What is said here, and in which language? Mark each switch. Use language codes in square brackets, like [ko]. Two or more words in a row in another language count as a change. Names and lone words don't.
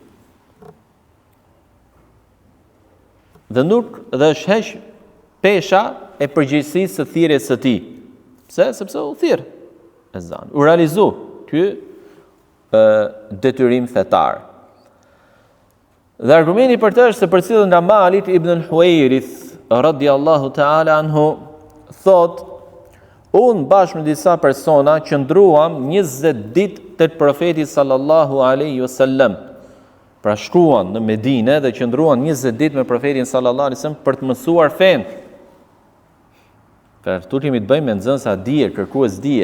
[sq] Dhe është heq pesha e përgjegjësisë së thirrjes së tij. Pse? Sepse u thirr ezan. U realizu ky detyrim fetar. Dhe argumenti për të është se përcillet nga Malik ibn al-Huwairith [ar] radiallahu ta'ala anhu, [sq] thot, unë bashkë me disa persona qëndruam 20 ditë tek profeti [ar] sallallahu alaihi wasallam. [sq] Pra shkuan në Medinë dhe qëndruan 20 ditë me profetin [ar] sallallahu alaihi wasallam [sq] për të mësuar fen. Pra këtu kemi të bëjmë me nxënësa dije, kërkues dije.